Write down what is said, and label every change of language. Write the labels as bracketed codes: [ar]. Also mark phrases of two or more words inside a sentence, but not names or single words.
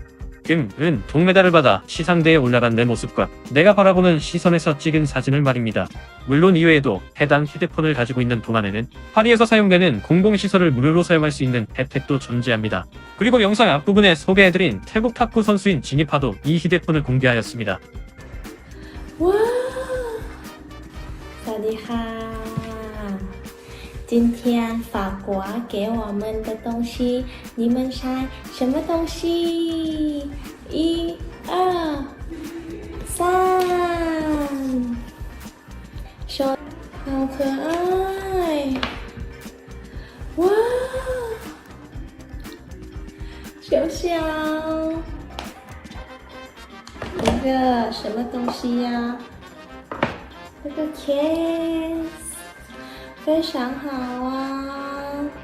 [ko] 금, 은, 동메달을 받아 시상대에 올라간 내 모습과 내가 바라보는 시선에서 찍은 사진을 말입니다. 물론 이외에도 해당 휴대폰을 가지고 있는 동안에는 파리에서 사용되는 공공시설을 무료로 사용할 수 있는 혜택도 존재합니다. 그리고 영상 앞부분에 소개해드린 태국 탁구 선수인 진입하도 이 휴대폰을 공개하였습니다. [zh] 哇 [th] สวัสดีค่ะ [zh] 今天法国给我们的东西你们猜什么东西 1、2、3说好可爱哇小小一个什么东西呀、这个 case 非常好啊！